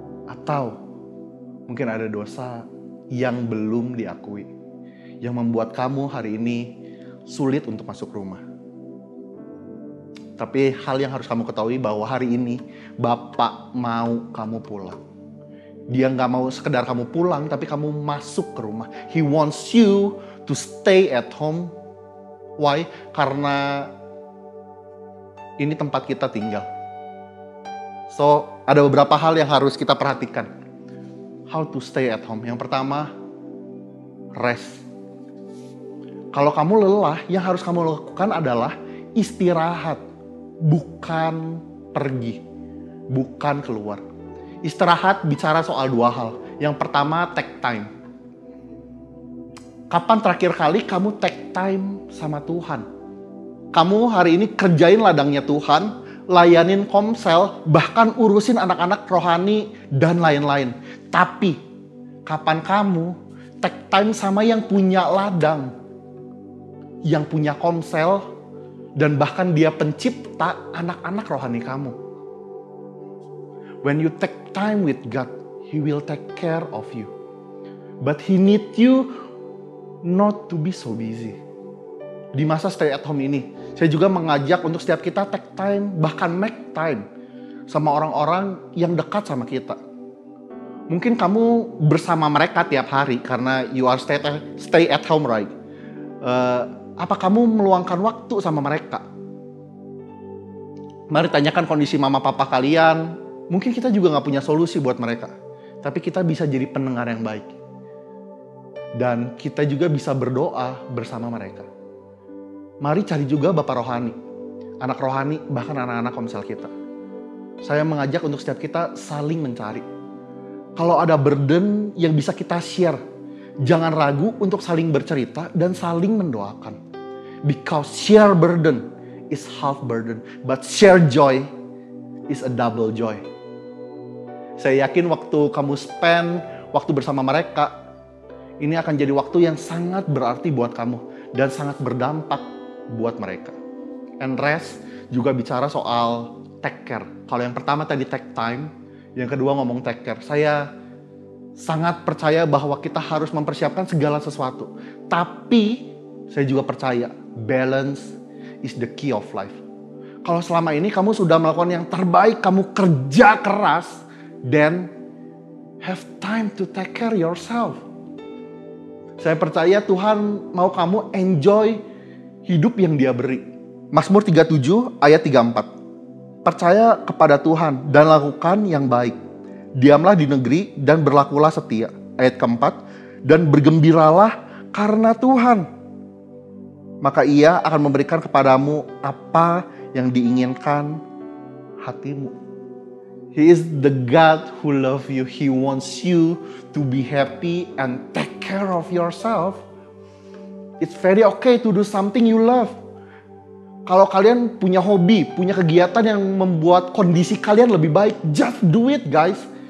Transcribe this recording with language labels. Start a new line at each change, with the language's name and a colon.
Indonesian: Atau mungkin ada dosa yang belum diakui, yang membuat kamu hari ini sulit untuk masuk rumah. Tapi hal yang harus kamu ketahui bahwa hari ini Bapak mau kamu pulang. Dia gak mau sekedar kamu pulang, tapi kamu masuk ke rumah.
English: He wants you to stay at home. Why?
Indonesian: Karena ini tempat kita tinggal. So, ada beberapa hal yang harus kita perhatikan.
English: How to stay at home.
Indonesian: Yang pertama, rest. Kalau kamu lelah, yang harus kamu lakukan adalah istirahat. Bukan pergi. Bukan keluar. Istirahat bicara soal 2 hal. Yang pertama, take time. Kapan terakhir kali kamu take time sama Tuhan? Kamu hari ini kerjain ladangnya Tuhan, layanin komsel, bahkan urusin anak-anak rohani, dan lain-lain. Tapi, kapan kamu take time sama yang punya ladang, yang punya komsel, dan bahkan dia pencipta anak-anak rohani kamu?
English: When you take time with God, He will take care of you. But He need you not to be so busy.
Indonesian: Di masa stay at home ini, saya juga mengajak untuk setiap kita take time, bahkan make time sama orang-orang yang dekat sama kita. Mungkin kamu bersama mereka tiap hari karena
English: you are stay at home, right?
Indonesian: Apa kamu meluangkan waktu sama mereka? Mari tanyakan kondisi mama papa kalian. Mungkin kita juga gak punya solusi buat mereka. Tapi kita bisa jadi pendengar yang baik. Dan kita juga bisa berdoa bersama mereka. Mari cari juga bapak rohani, anak rohani, bahkan anak-anak komsel kita. Saya mengajak untuk setiap kita saling mencari. Kalau ada burden yang bisa kita share, jangan ragu untuk saling bercerita dan saling mendoakan.
English: Because share burden is half burden, but share joy is a double joy.
Indonesian: Saya yakin waktu kamu spend waktu bersama mereka, ini akan jadi waktu yang sangat berarti buat kamu dan sangat berdampak buat mereka.
English: And rest
Indonesian: juga bicara soal take care. Kalau yang pertama tadi take time, yang kedua ngomong take care. Saya sangat percaya bahwa kita harus mempersiapkan segala sesuatu. Tapi saya juga percaya
English: balance is the key of life.
Indonesian: Kalau selama ini kamu sudah melakukan yang terbaik, kamu kerja keras,
English: then have time to take care yourself.
Indonesian: Saya percaya Tuhan mau kamu enjoy hidup yang Dia beri. Mazmur 37 ayat 34. Percaya kepada Tuhan dan lakukan yang baik. Diamlah di negeri dan berlakulah setia. Ayat keempat. Dan bergembiralah karena Tuhan. Maka Ia akan memberikan kepadamu apa yang diinginkan hatimu.
English: He is the God who loves you. He wants you to be happy and take care of yourself. It's very okay to do something you love.
Indonesian: Kalau kalian punya hobi, punya kegiatan yang membuat kondisi kalian lebih baik,
English: just do it guys.